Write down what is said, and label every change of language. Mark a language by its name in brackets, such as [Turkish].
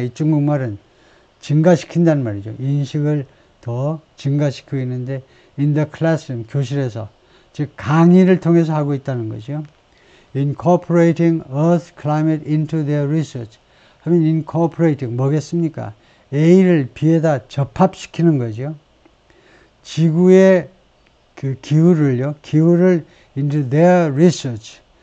[Korean] 이 중국말은 증가시킨다는 말이죠. 인식을 더 증가시키고 있는데 [English] in the classroom, [Korean] 교실에서, 즉 강의를 통해서 하고 있다는 거죠. [English] Incorporating Earth climate into their research. [Korean] 하면 incorporating 뭐겠습니까? A를 B에다 접합시키는 거죠. 지구의 그 기후를 [English] into their research.